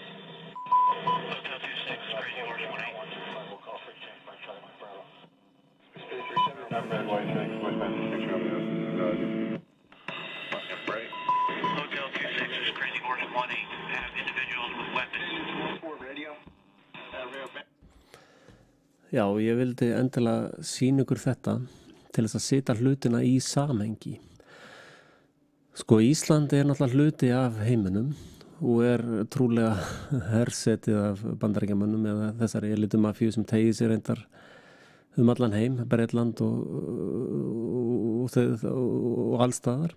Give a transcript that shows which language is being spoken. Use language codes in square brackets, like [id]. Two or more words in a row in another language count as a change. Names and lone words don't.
[en] Looking at 26, crazy horse 18. We'll call for exchange by Charlie McFarland. Hotel 26 is training horse 18 have individuals with weapons. [is] Já, ég vildi endilega sýna ykkur þetta til þess að setja hlutina í samhengi. Sko, Ísland er náttúrulega hluti af heiminum og er trúlega hersetið af Bandaríkjamönnum eða þessari elitu mafíu sem tegir sér reyndar allan heim, Bretland og allstaðar.